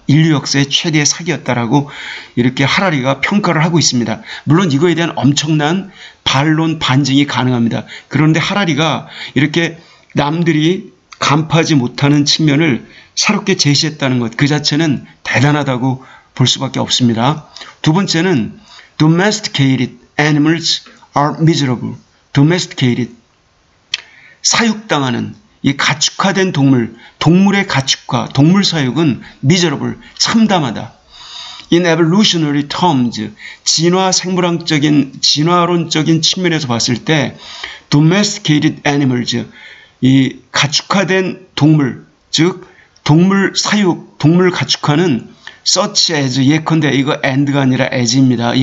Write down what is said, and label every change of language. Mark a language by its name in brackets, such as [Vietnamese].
[Korean] 인류 역사의 최대의 사기였다라고 이렇게 하라리가 평가를 하고 있습니다. 물론 이거에 대한 엄청난 반론, 반증이 가능합니다. 그런데 하라리가 이렇게 남들이 간파하지 못하는 측면을 새롭게 제시했다는 것, 그 자체는 대단하다고 볼 수밖에 없습니다. 두 번째는 [English] domesticated animals are miserable. [Korean] domesticated, 사육당하는 이 가축화된 동물의 가축화, 동물 사육은 miserable, 참담하다. [English] In evolutionary terms, [Korean] 진화론적인 측면에서 봤을 때 [English] domesticated animals, [Korean] 이 가축화된 동물, 즉 동물 사육, 동물 가축화는 [English] such as, [Korean] 예컨대, 이거 and가 아니라 as입니다.